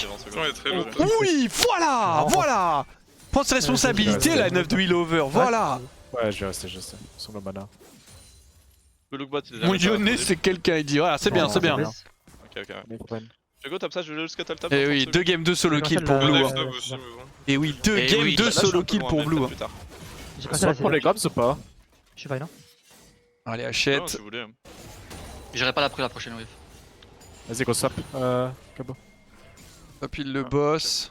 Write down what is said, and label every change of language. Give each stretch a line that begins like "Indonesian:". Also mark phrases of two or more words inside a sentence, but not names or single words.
French: Putain, il est très lourd. Oui, voilà, voilà. Prends ses responsabilités la 9 de
English: heal over,
French: voilà. Ouais, je vais rester, je sais. Sur le mana. Le
English: look bot,
French: il est Mon jamais Yonné, pas c'est quelqu'un, il dit. Voilà, c'est bien, Non, c'est bien. c'est Ok, ouais. Allez, Copen. Je
English: go top
French: ça, je vais le
English: scuttle top.
French: Et oui, 2 games 2
English: solo kill
French: pour Ouais, Blue. Ouais, hein. Snob aussi, mais bon. Et oui, 2 Et games oui, 2 Là, je suis un solo peu kill loin, pour mais Blue. peut-être hein. plus tard. J'ai passé Soit la pour les grabs ou pas? Je suis fine, non? Allez, Non, achète. si vous voulez. J'irai pas la prochaine wave. Vas-y,
English: go swap.
French: Cabo. Hop, il le boss.